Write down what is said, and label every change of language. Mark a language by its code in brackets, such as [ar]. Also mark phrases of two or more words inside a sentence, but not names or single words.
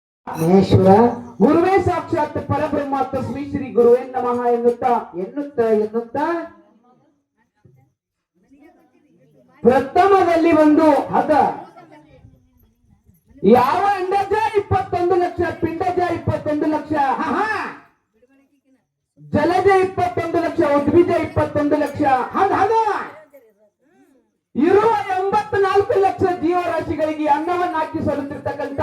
[sa] ಮಹೇಶ್ವರ ಗುರುವೇ ಸಾಕ್ಷಾತ್ ಪರಬ್ರಹ್ಮ ತಸ್ಮೈ ಶ್ರೀ ಗುರುವೇ ನಮಃ [kn] ಎನ್ನುತ್ತಾ ಪ್ರಥಮದಲ್ಲಿ ಒಂದು ಹದ ಯಾವ ಅಂಡಜ 21 ಲಕ್ಷ, ಪಿಂಡಜ 21 ಲಕ್ಷ, ಜಲಜ 21 ಲಕ್ಷ, ಉದ್ಭಿಜ 21 ಲಕ್ಷ, ಇರುವ 84 ಲಕ್ಷ ಜೀವರಾಶಿಗಳಿಗೆ ಅನ್ನವನ್ನು ಹಾಕಿಸಲುತ್ತಿರ್ತಕ್ಕಂಥ